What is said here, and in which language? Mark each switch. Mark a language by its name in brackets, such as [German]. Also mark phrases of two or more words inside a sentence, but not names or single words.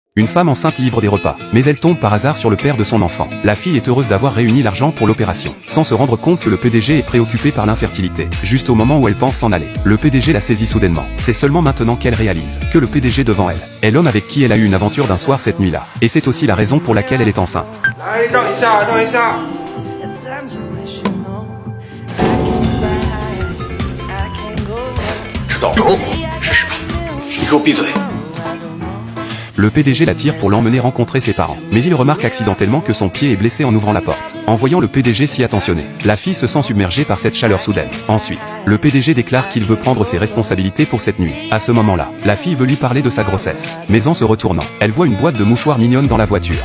[French] Une femme enceinte livre des repas, mais elle tombe par hasard sur le père de son enfant. La fille est heureuse d'avoir réuni l'argent pour l'opération, sans se rendre compte que le PDG est préoccupé par l'infertilité. Juste au moment où elle pense s'en aller, le PDG la saisit soudainement. C'est seulement maintenant qu'elle réalise que le PDG devant elle est l'homme avec qui elle a eu une aventure d'un soir cette nuit-là. Et c'est aussi la raison pour laquelle elle est enceinte. [Chinese] 知道，试试吧。你给我闭嘴！ [French] Le PDG la tire pour l'emmener rencontrer ses parents. Mais il remarque accidentellement que son pied est blessé en ouvrant la porte. En voyant le PDG s'y attentionner, la fille se sent submergée par cette chaleur soudaine. Ensuite, le PDG déclare qu'il veut prendre ses responsabilités pour cette nuit. À ce moment-là, la fille veut lui parler de sa grossesse. Mais en se retournant, elle voit une boîte de mouchoirs mignonne dans la voiture.